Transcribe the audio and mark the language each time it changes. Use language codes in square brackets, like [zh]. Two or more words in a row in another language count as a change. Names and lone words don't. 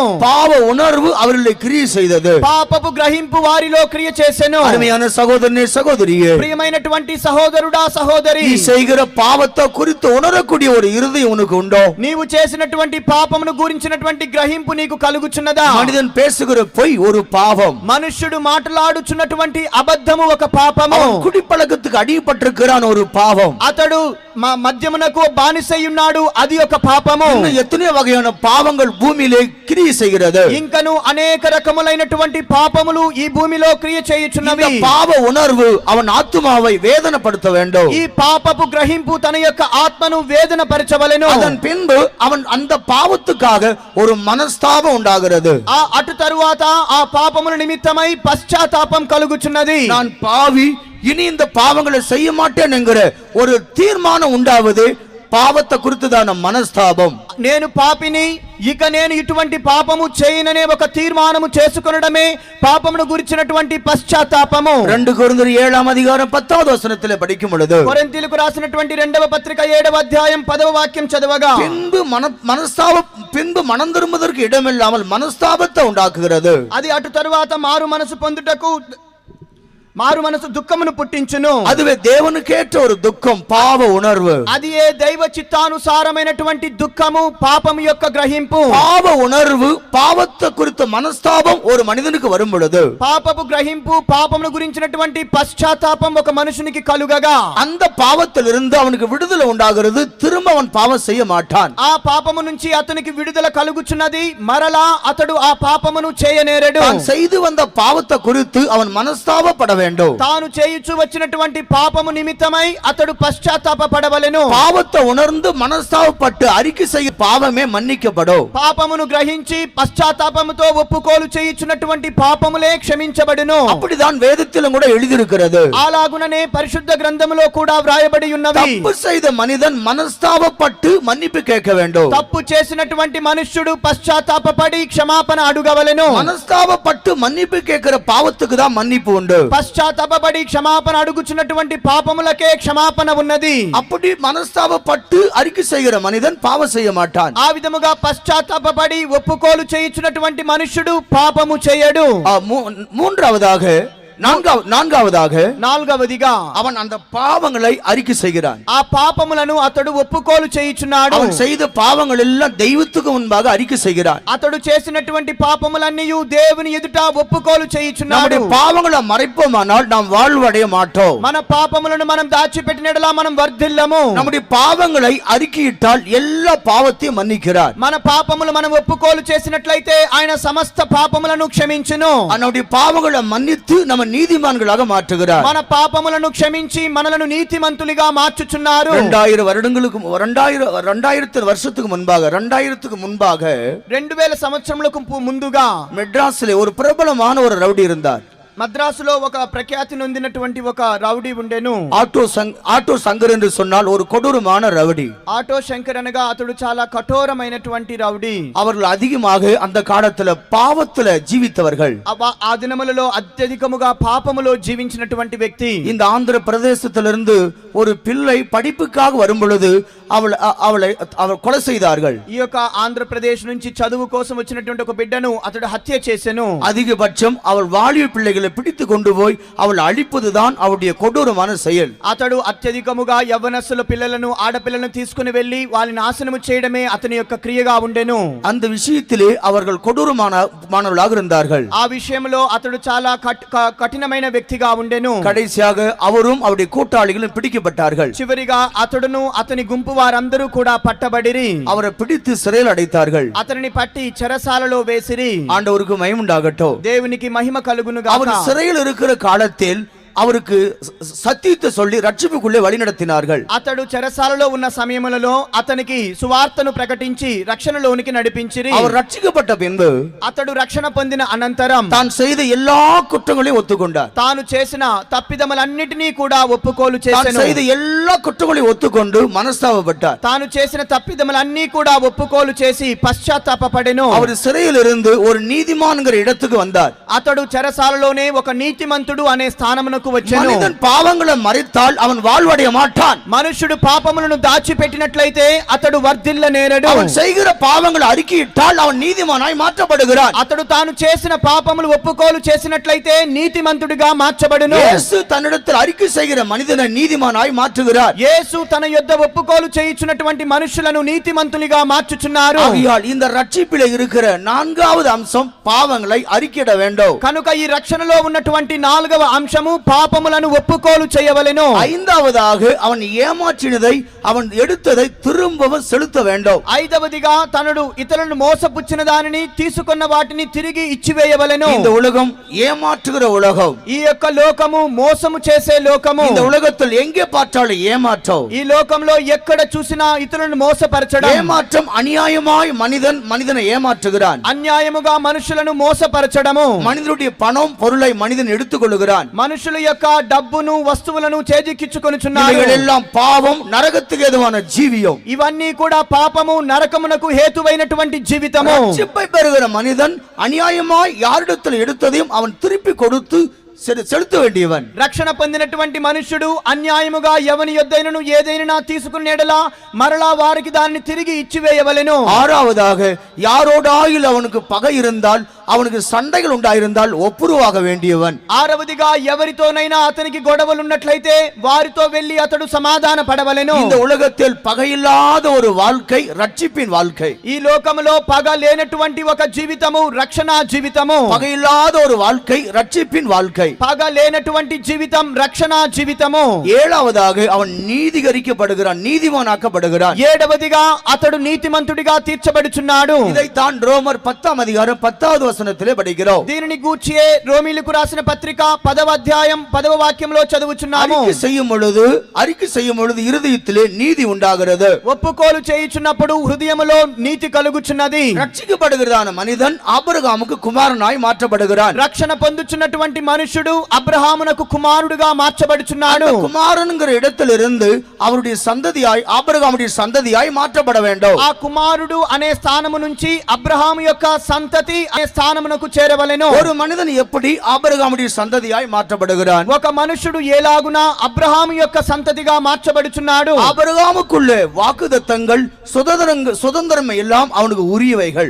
[ta] பாவ உணர்வு அவர்களை கிரியை செய்தது. [te] పాపపు గ్రహింపు వారిలో క్రియ చేసెను. [ta] அருமையான சகோதரனே, சகோதரியே, [te] ప్రియమైనటువంటి సహోదరుడా, సహోదరి, [ta] நீ செய்கிற பாவத்தை குறித்து உணரக்கூடிய ஒரு இருதயம் உனக்கு உண்டோ? [te] నీవు చేసినటువంటి పాపమును గురించినటువంటి గ్రహింపు నీకు కలుగుచున్నదా? [ta] மனிதன் பேசுகிற பொய் ஒரு பாவம். [te] మనుష్యుడు మాట్లాడుచున్నటువంటి అబద్ధము ఒక పాపము. [ta] அவன் குடிப்பழக்கத்துக்கு அடிபட்டிருக்கிறான், ஒரு பாவம். [te] అతడు మద్యమునకు బానిసై ఉన్నాడు, అది ఒక పాపము. [ta] இன்னும் எத்தனை வகையான பாவங்கள் பூமியிலே கிரியை செய்கிறது. [te] ఇంకను అనేక రకములైనటువంటి పాపములు ఈ భూమిలో క్రియ చేయుచున్నవి. [ta] இந்த பாவ உணர்வு அவன் ஆத்துமாவை வேதனைப்படுத்த வேண்டும். [te] ఈ పాపపు గ్రహింపు తన యొక్క ఆత్మను వేదన పరచవలెను. [ta] அதன் பின்பு அவன் அந்த பாவத்துக்காக ஒரு மனஸ்தாபம் உண்டாகிறது. [te] ఆ అటు తరువాత ఆ పాపముల నిమిత్తమై పశ్చాత్తాపం కలుగుచున్నది. [ta] நான் பாவி, இனி இந்த பாவங்களை செய்ய மாட்டேன் என்கிற ஒரு தீர்மானம் உண்டாவது பாவத்தை குறித்துதான மனஸ்தாபம். [te] నేను పాపిని, ఇక నేను ఇటువంటి పాపము చేయననే ఒక తీర్మానము చేసుకొనడమే పాపమును గురించినటువంటి పశ్చాత్తాపము. [ta] 2 కొరింథీయులు 7ஆம் அதிகாரம் 10வது వచనத்திலே படிக்கும் பொழுது [te] కొరింథీయులకు రాసినటువంటి 2వ పత్రిక 7వ అధ్యాయం 10వ వాక్యం చదవగా, [ta] பின்பு மனம் திரும்புவதற்கு இடமில்லாமல் மனஸ்தாபத்தை உண்டாக்குகிறது. [te] అది అటు తరువాత మారు మనసు పొందుటకు మారు మనసు దుఃఖమును పుట్టించును. [ta] அதுவே தேவனுக்கேற்ற ஒரு துக்கம், பாவ உணர்வு. [te] అది ఏ దైవ చిత్తానుసారమైనటువంటి దుఃఖము, పాపము యొక్క గ్రహింపు. [ta] பாவ உணர்வு, பாவத்தை குறித்த மனஸ்தாபம் ஒரு மனிதனுக்கு வரும் பொழுது [te] పాపపు గ్రహింపు, పాపమును గురించినటువంటి పశ్చాత్తాపం ఒక మనుషునికి కలుగగా [ta] அந்த பாவத்திலிருந்து அவனுக்கு விடுதலை உண்டாகிறது. திரும்ப அவன் பாவம் செய்ய மாட்டான். [te] ఆ పాపము నుంచి అతనికి విడుదల కలుగుచున్నది. మరలా అతడు ఆ పాపమును చేయనేరడు. [ta] தான் செய்து வந்த பாவத்தை குறித்து அவன் மனஸ்தாபப்பட வேண்டும். [te] తాను చేయుచు వచ్చినటువంటి పాపము నిమిత్తమై అతడు పశ్చాత్తాప పడవలెను. [ta] பாவத்தை உணர்ந்து மனஸ்தாபப்பட்டு அறிக்கை செய்ய பாவமே மன்னிக்கப்படும். [te] పాపమును గ్రహించి పశ్చాత్తాపముతో ఒప్పుకోలు చేయుచున్నటువంటి పాపములే క్షమించబడును. [ta] அப்படிதான் வேதத்திலும் கூட எழுதியிருக்கிறது. [te] అలాగుననే పరిశుద్ధ గ్రంథములో కూడా వ్రాయబడి ఉన్నవి. [ta] தப்பு செய்த மனிதன் மனஸ்தாபப்பட்டு மன்னிப்பு கேட்க வேண்டும். [te] తప్పు చేసినటువంటి మనుష్యుడు పశ్చాత్తాపపడి క్షమాపణ అడుగవలెను. [ta] மனஸ்தாபப்பட்டு மன்னிப்பு கேட்கிற பாவத்துக்கு தான் மன்னிப்பு உண்டு. [te] పశ్చాత్తాపపడి క్షమాపణ అడుగుచున్నటువంటి పాపములకే క్షమాపణ ఉన్నది. [ta] அப்படி மனஸ்தாபப்பட்டு அறிக்கை செய்கிற மனிதன் பாவம் செய்ய மாட்டான். [te] ఆ విధముగా పశ్చాత్తాపపడి ఒప్పుకోలు చేయుచున్నటువంటి మనుష్యుడు పాపము చేయడు. [ta] மூன்றாவதாக [te] నాలుగవదిగా [ta] அவன் அந்த பாவங்களை அறிக்கை செய்கிறான். [te] ఆ పాపములను అతడు ఒప్పుకోలు చేయుచున్నాడు. [ta] அவன் செய்த பாவங்கள் எல்லாம் தெய்வத்துக்கு முன்பாக அறிக்கை செய்கிறான். [te] అతడు చేసినటువంటి పాపములన్నీ దేవుని ఎదుట ఒప్పుకోలు చేయుచున్నాడు. [ta] நம்முடைய பாவங்களை மறைப்போமானால் நாம் வாழ்வடைய மாட்டோம். [te] మన పాపములను మనం దాచిపెట్టినట్లా మనం వర్ధిల్లము. [ta] நம்முடைய பாவங்களை அறிக்கையிட்டால் எல்லா பாவத்தையும் மன்னிக்கிறார். [te] మన పాపములు మనం ఒప్పుకోలు చేసినట్లయితే ఆయన సమస్త పాపములను క్షమించును. [ta] நம்முடைய பாவங்களை மன்னித்து நம்ம நீதிமான்களாக மாற்றுகிறார். [te] మన పాపములను క్షమించి మనలను నీతిమంతులుగా మార్చుచున్నారు. [ta] 2000 வருடங்களுக்கு 2000 வருஷத்துக்கு முன்பாக [te] 2000 సంవత్సరములకు ముందుగా [ta] மெட்ராஸிலே ஒரு பிரபலமான ஒரு ரவுடி இருந்தார். [te] మద్రాసులో ఒక ప్రఖ్యాతి నొందినటువంటి ఒక రౌడీ ఉండెను. [ta] ஆட்டோ சங்கர் என்று சொன்னால் ஒரு கொடூரமான ரவுடி. [te] ఆటో శంకర్ అనగా అతడు చాలా కఠోరమైనటువంటి రౌడీ. [ta] அவர்கள் அதிகமாக அந்த காலத்துல பாவத்துல ஜீவித்தவர்கள். [te] ఆ దినములలో అత్యధికముగా పాపములో జీవించినటువంటి వ్యక్తి. [ta] இந்த ஆந்திர பிரதேசத்திலிருந்து ஒரு பிள்ளை படிப்புக்காக வரும் பொழுது அவளை கொலை செய்தார்கள். [te] ఈ యొక్క ఆంధ్రప్రదేశ్ నుంచి చదువు కోసం వచ్చినటువంటి ఒక బిడ్డను అతడు హత్య చేసెను. [ta] அதிகபட்சம் அவள் வாலிப பிள்ளைகளை பிடித்து கொண்டு போய் அவள் அழிப்பதுதான் அவருடைய கொடூரமான செயல். [te] అతడు అత్యధికముగా యవ్వనస్తుల పిల్లలను ఆడపిల్లలను తీసుకుని వెళ్లి వాళ్ళని నాశనము చేయడమే అతని యొక్క క్రియగా ఉండెను. [ta] அந்த விஷயத்திலே அவர்கள் கொடூரமானவர்களாக இருந்தார்கள். [te] ఆ విషయంలో అతడు చాలా కఠినమైన వ్యక్తిగా ఉండెను. [ta] கடைசியாக அவரும் அவருடைய கூட்டாளிகளும் பிடிக்கப்பட்டார்கள். [te] చివరిగా అతడును అతని గుంపు వారందరూ కూడా పట్టబడిరి. [ta] அவரை பிடித்து சிறையில் அடைத்தார்கள். [te] అతనిని పట్టి చెరసాలలో వేసిరి. [ta] ஆண்டவருக்கு மகிமை உண்டாகட்டும். [te] దేవునికి మహిమ కలుగునుగా. [ta] அவர் சிறையில் இருக்கிற காலத்தில் அவருக்கு சத்தியத்தை சொல்லி ரட்சிப்புக்குள்ளே வழி நடத்தினார்கள். [te] అతడు చెరసాలలో ఉన్న సమయములలో అతనికి సువార్తను ప్రకటించి రక్షణలోనికి నడిపించిరి. [ta] அவர் ரட்சிக்கப்பட்ட பின்பு [te] అతడు రక్షణ పొందిన అనంతరం [ta] தான் செய்த எல்லா குற்றங்களையும் ஒத்துக்கொண்டார். [te] తాను చేసిన తప్పిదములన్నిటినీ కూడా ఒప్పుకోలు [ta] தான் [te] చేసెను. [ta] செய்த எல்லா குற்றங்களையும் ஒத்துக்கொண்டு మనస్తాపப்பட்டார். [te] తాను చేసిన తప్పిదములన్నీ కూడా ఒప్పుకోలు చేసి పశ్చాత్తాపపడెను. [ta] அவர் சிறையில் இருந்து ஒரு நீதிமான்ங்கிற இடத்துக்கு வந்தார். [te] అతడు చెరసాలలోనే ఒక నీతిమంతుడు అనే స్థానమునకు వచ్చెను. [ta] மனிதன் பாவங்களை மறைத்தால் அவன் வாழ்வடைய மாட்டான். [te] మనుషుడు పాపములను దాచిపెట్టినట్లయితే అతడు వర్ధిల్లనేరడు. [ta] அவன் செய்கிற பாவங்களை அறிக்கையிட்டால் அவன் நீதிமானாய் மாற்றப்படுகிறான். [te] అతడు తాను చేసిన పాపములు ఒప్పుకోలు చేసినట్లయితే నీతిమంతుడిగా మార్చబడును. [ta] இயேசு தன்னிடத்தில் அறிக்கை செய்கிற மனிதனை நீதிமானாய் மாற்றுகிறார். [te] యేసు తన యొద్ద ఒప్పుకోలు చేయుచున్నటువంటి మనుషులను నీతిమంతులుగా మార్చుచున్నారు. [ta] ஆகையால் இந்த ரட்சிப்பிலே இருக்கிற 4வது அம்சம் பாவங்களை அறிக்கையிட வேண்டும். [te] కనుక ఈ రక్షణలో ఉన్నటువంటి 4వ అంశము పాపములను ఒప్పుకోలు చేయవలెను. [ta] 5వதாக அவன் ஏமாற்றினதை அவன் எடுத்ததை திரும்பவும் செலுத்த வேண்டும். [te] 5వదిగా తనడు ఇతరులను మోసపుచ్చిన దానిని తీసుకున్న వాటిని తిరిగి ఇచ్చివేయవలెను. [ta] இந்த உலகம் ஏமாற்றுகிற உலகம். [te] ఈ యొక్క లోకము మోసము చేసే లోకము. [ta] இந்த உலகத்தில் எங்கே பார்த்தாலும் ஏமாற்றம். [te] ఈ లోకంలో ఎక్కడ చూసినా ఇతరులను మోసపరచడం. [ta] ஏமாற்றம் அநியாயமாய் மனிதனை ஏமாற்றுகிறான். [te] అన్యాయముగా మనుషులను మోసపరచడము. [ta] மனிதனுடைய பணம் பொருளை மனிதன் எடுத்துக்கொள்கிறான். [te] మనుషుల యొక్క డబ్బును వస్తువులను చేజిక్కించుకొనుచున్నారు. [ta] இவைகளெல்லாம் பாவம், நரகத்துக்கு ஏதுவான ஜீவியம். [te] ఇవన్నీ కూడా పాపము నరకమునకు హేతువైనటువంటి జీవితము. [ta] ரட்சிப்பை பெறுகிற மனிதன் அநியாயமாய் யாரிடத்தில் எடுத்ததையும் அவன் திருப்பி கொடுத்து செலுத்த வேண்டியவன். [te] రక్షణ పొందినటువంటి మనుషుడు అన్యాయముగా ఎవని యొద్దైనను ఏదైనా తీసుకునేడలా మరలా వారికి దాన్ని తిరిగి ఇచ్చివేయవలెను. [ta] 6వதாக யாரோடாயில் அவனுக்கு பகை இருந்தால் அவனுக்கு சண்டைகள் உண்டாயிருந்தால் ஒப்புரவாக வேண்டியவன். [te] 6వదిగా ఎవరితోనైనా అతనికి గొడవలు ఉన్నట్లయితే వారితో వెళ్లి అతడు సమాధాన పడవలెను. [ta] இந்த உலகத்தில் பகையில்லாத ஒரு வாழ்க்கை ரட்சிப்பின் வாழ்க்கை. [te] ఈ లోకములో పగ లేనటువంటి ఒక జీవితము రక్షణ జీవితము. [ta] பகையில்லாத ஒரு வாழ்க்கை ரட்சிப்பின் வாழ்க்கை. [te] పగ లేనటువంటి జీవితం రక్షణ జీవితము. [ta] 7వதாக அவன் நீதிகரிக்கப்படுகிறான், நீதிமானாக்கப்படுகிறான். [te] 7వదిగా అతడు నీతిమంతుడిగా తీర్చబడుచున్నాడు. [ta] இதைத்தான் ரோமர் 10th அதிகாரம் 10வது వచనத்திலே படிக்கிறோம். [te] దీనిని గూర్చియే రోమీయులకు రాసిన పత్రిక 10వ అధ్యాయం 10వ వాక్యంలో చదువుచున్నాము. [ta] அறிக்கை செய்யும் பொழுது இருதயத்திலே நீதி உண்டாகிறது. [te] ఒప్పుకోలు చేయుచున్నప్పుడు హృదయములో నీతి కలుగుచున్నది. [ta] రక్షించబడుகிறதான மனிதன் ஆபிரகாமுக்கு குமாரனாய் மாற்றப்படுகிறான். [te] రక్షణ పొందుచున్నటువంటి మనుషుడు అబ్రహామునకు కుమారుడుగా మార్చబడుచున్నాడు. [ta] కుమారునిங்கிற இடத்திலிருந்து அவருடைய சந்ததியாய் ஆபிரகாமுடைய சந்ததியாய் மாற்றப்பட வேண்டும். [te] ఆ కుమారుడు అనే స్థానము నుంచి అబ్రహాము యొక్క సంతతి అనే స్థానం స్థానమునకు చేరవలెను. [ta] ஒரு మనిதன் எப்படி ஆபிரகாமுடைய சந்ததியாய் மாற்றப்படுகிறான்? [te] ఒక మనుషుడు ఎలాగున అబ్రహాము యొక్క సంతతిగా మార్చబడుచున్నాడు. [ta] ஆபிரகாமுக்குள்ளே வாக்குத்தத்தங்கள் சுதந்திரம் எல்லாம் அவனுக்கு உரியவைகள்.